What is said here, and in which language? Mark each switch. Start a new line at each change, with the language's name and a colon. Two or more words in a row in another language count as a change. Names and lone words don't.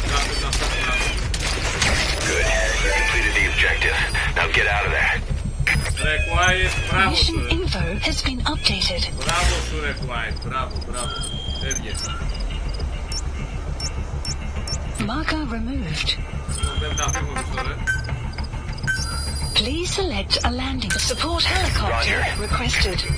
English: Good. You completed the objective. Now get out of there.
Greek: Ρε Quiet, μπράβο σου
English: Mission
Greek: ρε.
English: info has been updated.
Greek: Μπράβο σου ρε Quiet, μπράβο. Έβγε.
English: Marker removed.
Greek: Πρέπει να φύγουμε πίσω ρε.
English: Please select a landing. Support helicopter requested.